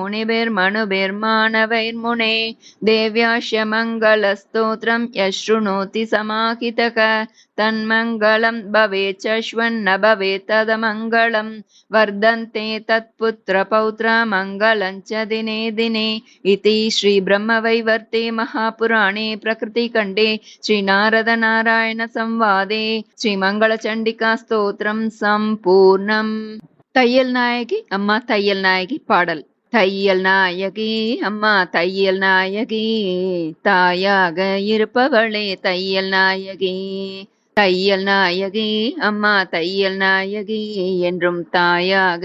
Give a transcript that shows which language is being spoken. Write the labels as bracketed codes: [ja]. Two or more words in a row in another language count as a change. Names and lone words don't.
[sa] मुनिभिर्मनुभिर्मानवैर्मुने देव्याश्च मङ्गलस्तोत्रं यः शृणोति समाहितः तन्मङ्गलं भवेत् शश्वन्न भवेत् तदमङ्गलं वर्धन्ते तत्पुत्रपौत्रा मङ्गलं च दिने दिने इति श्री ब्रह्मवैवर्ते महापुराणे प्रकृतिखण्डे श्रीनारदनारायण संवादे श्रीमङ्गलचण्डिका स्तोत्रं सम्पूर्णम्. [ta] தையல் நாயகி அம்மா தையல் நாயகி பாடல். தையல் நாயகி அம்மா தையல் நாயகி தாயாக இருப்பவளே தையல் நாயகி தையல் நாயகி அம்மா தையல் நாயகி என்றும் தாயாக